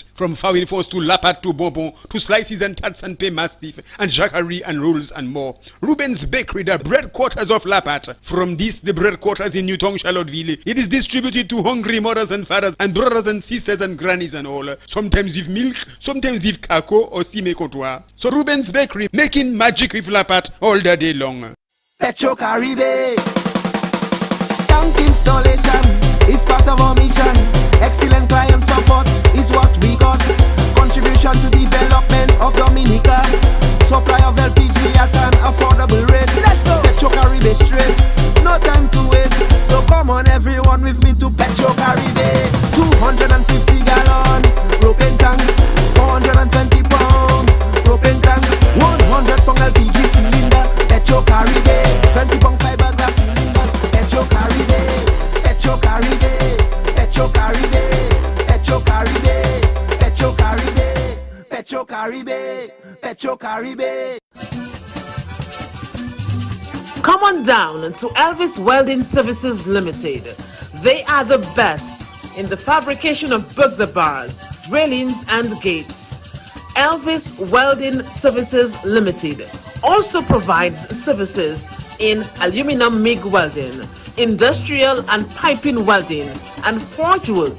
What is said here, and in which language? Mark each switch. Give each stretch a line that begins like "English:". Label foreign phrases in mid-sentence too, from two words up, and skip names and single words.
English: From Fawin Force to Lapat to Bonbon to slices and tarts and pay mastiff and jacquerie and rolls and more. Ruben's Bakery, the bread quarters of Lapat. From this, the bread quarters in Newton, Charlottesville, it is distributed to hungry mothers and fathers and brothers and sisters and grannies and all. Sometimes with milk, sometimes with cocoa or sime cotois. So Ruben's Bakery, making magic with Lapat all the day long. Petro Caribe. Tank installation is part of our mission. Excellent client support is what we got. Contribution to development of Dominica. Supply of LPG at an affordable rate. Let's go. Petro Caribe straight. No time to waste. So come on everyone with me to Petro Caribe. 250 gallon propane tank. 420 pound propane tank. 100 pound LPG cylinder. Petro Caribe. 20 pound fiberglass cylinder. Petro Caribe. Petro Caribe. Petro Caribe. Petro Caribe. Petro Caribe. Petro Caribe. Petro Caribe. Come on down to Elvis Welding Services Limited. They are the best in the fabrication of burglar bars, railings and gates. Elvis Welding Services Limited also provides services in aluminum MIG welding, industrial and piping welding, and forge work.